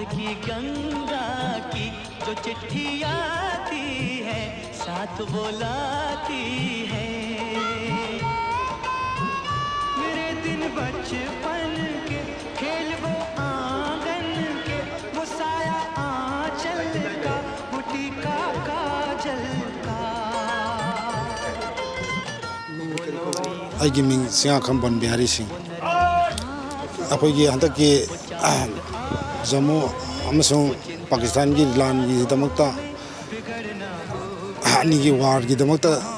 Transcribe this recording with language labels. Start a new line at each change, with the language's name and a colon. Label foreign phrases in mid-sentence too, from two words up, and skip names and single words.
Hindi: गंगा की जो चिट्ठी आती है साथ बुलाती है। मेरे दिन बचपन के खेल वो आंगन के, वो साया आंचल का, वो टीका काजल का।
Manipuri: ꯑꯩꯒꯤ ꯃꯤꯡ ꯆꯤꯡꯉꯥꯈꯝꯕꯟ ꯕꯤꯍꯥꯔꯤ ꯁꯤꯡ ꯑꯩꯈꯣꯏꯒꯤ ꯍꯟꯗꯛꯀꯤ ꯖꯃꯨ ꯑꯃꯁꯨꯡ ꯄꯥꯀꯤꯁꯇꯥꯟꯒꯤ ꯂꯥꯟꯒꯤꯗꯃꯛꯇ ꯑꯅꯤꯒꯤ ꯋꯥꯔꯒꯤꯗꯃꯛꯇ